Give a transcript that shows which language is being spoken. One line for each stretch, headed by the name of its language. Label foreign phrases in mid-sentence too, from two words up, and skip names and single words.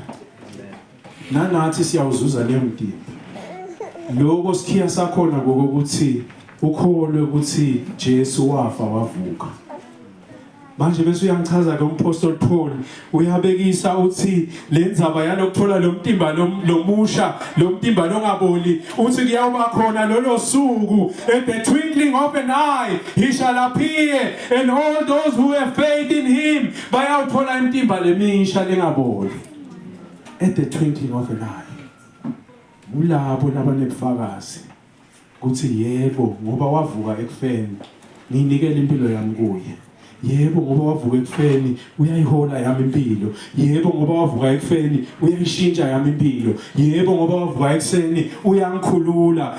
Swati: Nanathi siyawuzuza leyo mtimba. Lokho sikhiya sakhona ngokuthi ukholwe ukuthi Jesu wafa wavuka. Manje bese uyangichaza ke umpostoli Paul uyabekisa uthi lenzaba yalokuthola lo mtimba lomusha, lo mtimba longaboli, uthi kuyawuba khona lolo suku
English: at the twinkling of an eye he shall appear and all those who have faith in him
Swati: bayawuthola imtimba lemisha lengaboli.
English: At the twinkling of an eye.
Swati: Ulabo labanebufakazi kuthi yebo ngoba wavuka ekufeni nginikele impilo yami kuye. Yebo ngoba wavuka ekufeni uyayihola yami impilo. Yebo ngoba wavuka ekufeni uyayishintsha yami impilo. Yebo ngoba wavuka ekseni uyangikhulula.